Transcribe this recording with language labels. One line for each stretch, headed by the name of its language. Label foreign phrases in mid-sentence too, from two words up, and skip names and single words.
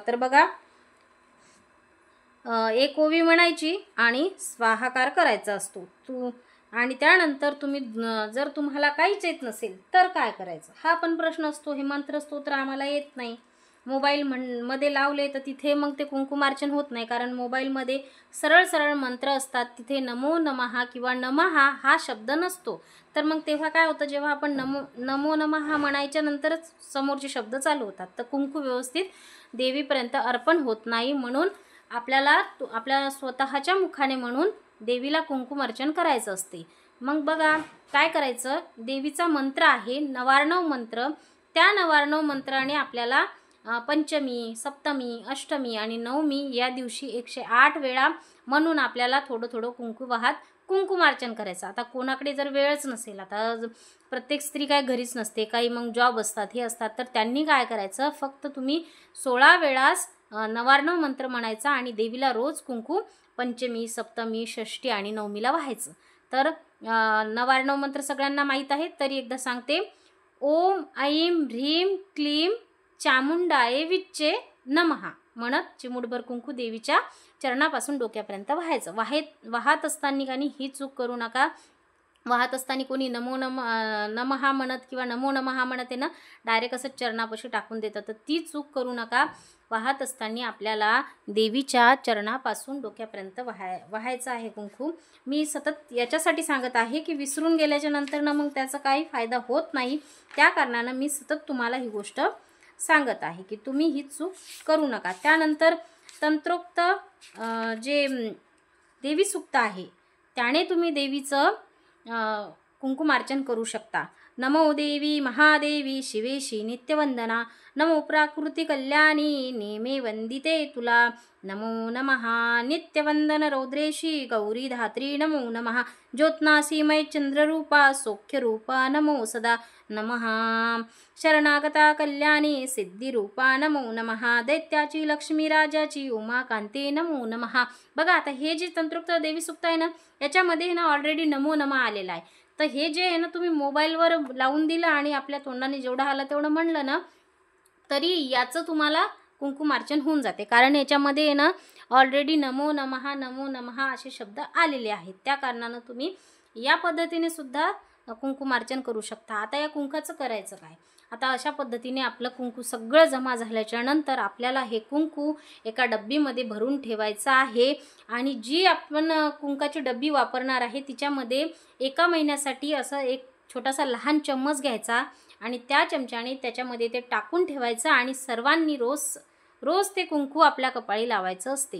Marathi: तर बघा, 1 ओवी म्हणायची आणि स्वाहाकार करायचा असतो आणि त्यानंतर तुम्ही जर तुम्हाला काहीच येत नसेल तर काय करायचं हा पण प्रश्न असतो. हे मंत्र स्तोत्र आम्हाला येत नाही, मोबाईलमध्ये लावले तर तिथे मग ते कुंकुमार्चन होत नाही, कारण मोबाईलमध्ये सरळ सरळ मंत्र असतात, तिथे
Sanskrit: नमो नमः
Marathi: किंवा नमः हा शब्द नसतो. तर मग तेव्हा काय होतं, जेव्हा आपण
Sanskrit: नमो नमः
Marathi: म्हणायच्या नंतरच समोरचे शब्द चालू होतात, तर कुंकू व्यवस्थित देवीपर्यंत अर्पण होत नाही. म्हणून आपल्याला आपल्या स्वतःच्या मुखाने म्हणून देवीला कुंकुमार्चन करायचं असते. मग बघा काय करायचं, देवीचा मंत्र आहे नवार्णव मंत्र, त्या नवार्णव मंत्राने आपल्याला पंचमी, सप्तमी, अष्टमी आणि नवमी या दिवशी 108 वेळा म्हणून आपल्याला थोडं थोडं कुंकू वाहत कुंकुमार्चन करायचं. आता कोणाकडे जर वेळच नसेल, आता प्रत्येक स्त्री काय घरीच नसते, काही मग जॉब असतात, हे असतात, तर त्यांनी काय करायचं, फक्त तुम्ही 16 वेळास नवार्णव मंत्र म्हणायचा आणि देवीला रोज कुंकू पंचमी, सप्तमी, षष्ठी आणि नवमीला वाहायचं. तर नवार्णव मंत्र सगळ्यांना माहीत आहे, तरी एकदा सांगते.
Sanskrit: ओम ऐं ह्रीं क्लीं चामुंडाय विच्चे नमः
Marathi: म्हणत चिमुटभर कुंकू देवीच्या चरणापासून डोक्यापर्यंत वाहायचं. वाहत असताना काही ही चूक करू नका. वाहत असताना कोणी
Sanskrit: नमो नमः
Marathi: म्हणत किंवा
Sanskrit: नमो नमः
Marathi: म्हणत आहे ना, डायरेक्ट असं चरणापाशी टाकून देतात, तर ती चूक करू नका. वाहत असताना आपल्याला देवीच्या चरणापासून डोक्यापर्यंत वाहायचं आहे कुंकू. मी सतत याच्यासाठी सांगत आहे की विसरून गेल्याच्या नंतर ना मग त्याचा काही फायदा होत नाही, त्या कारणानं मी सतत तुम्हाला ही गोष्ट सांगत आहे की तुम्ही ही चूक करू नका. त्यानंतर तंत्रोक्त जे देवी सूक्त आहे त्याने तुम्ही देवीचं कुंकुमार्चन करू शकता.
Sanskrit: नमो देवी महादेवी शिवेशी नित्यवंदना, नमो प्राकृती कल्याणी नेमे वंदिते तुला, नमो नमः नित्यवंदन रौद्रेशी गौरी धात्री, नमो नमः ज्योत्नासी मय चंद्ररूपा सौख्यरूपा, नमो सदा नमः शरणागता कल्याणी सिद्धिरूपा, नमो नमः दैत्याची लक्ष्मी राजाची उमाकांते, नमो नमः.
Marathi: बघा आता हे जे तंत्रोक्त देवी सूक्त आहे ना, याच्यामध्ये ना ऑलरेडी
Sanskrit: नमो नमः
Marathi: आलेला आहे. तर हे जे आहे ना, तुम्ही मोबाईलवर लावून दिलं आणि आपल्या तोंडाने जेवढं आलं तेवढं म्हणलं ना, तरी याचं तुम्हाला कुंकुमार्चन होऊन जाते, कारण याच्यामध्ये आहे ना ऑलरेडी
Sanskrit: नमो नमः
Marathi: असे शब्द आलेले आहेत. त्या कारणानं तुम्ही या पद्धतीने सुद्धा कुंकुमार्चन करू शकता. आता या कुंकाचं करायचं काय, आता अशा पद्धतीने आपलं कुंकू सगळं जमा झाल्याच्या नंतर आपल्याला हे कुंकू एका डब्बीमध्ये भरून ठेवायचं आहे आणि जी आपण कुंकाची डब्बी वापरणार आहे तिच्यामध्ये 1 महिन्यासाठी असं एक छोटासा लहान चम्मच घ्यायचा आणि त्या चमच्याने त्याच्यामध्ये ते टाकून ठेवायचं आणि सर्वांनी रोज ते कुंकू आपल्या कपाळी लावायचं असते.